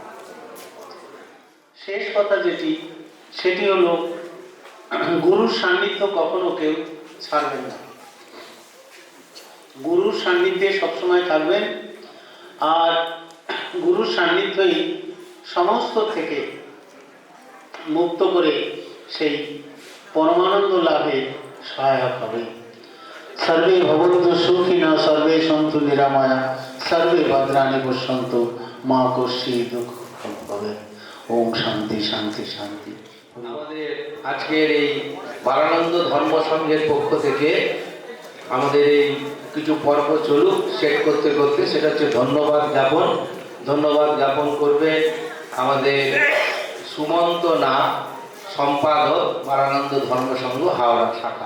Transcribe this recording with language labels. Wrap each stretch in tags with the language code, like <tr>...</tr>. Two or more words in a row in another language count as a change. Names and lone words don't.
<bn>শেষ কথা সেটি হলো গুরুর সান্নিধ্য কখনো কেউ ছাড়বেন না, গুরুর সান্নিধ্যে সবসময় থাকবেন। আর গুরুর সান্নিধ্যই সমস্ত থেকে মুক্ত করে সেই পরমানন্দ লাভে সহায়ক হবে।</bn> <sa>সর্বে ভবন্তু সুখিনা সর্বে সন্তু নিরাময়া সর্বে ভদ্রাণি পশ্যন্তু মা কশ্চিৎ দুঃখ ভবেৎ। ওম শান্তি শান্তি শান্তি।</sa> <bn>আমাদের আজকের এই বারানন্দ ধর্ম সংঘের পক্ষ থেকে আমাদের এই কিছু পর্ব চলুক, সেট করতে করতে সেটা হচ্ছে ধন্যবাদ জ্ঞাপন। ধন্যবাদ জ্ঞাপন করবে আমাদের সুমন্ত নাথ, সম্পাদক বারানন্দ ধর্ম সংঘ হাওড়া শাখা।</bn>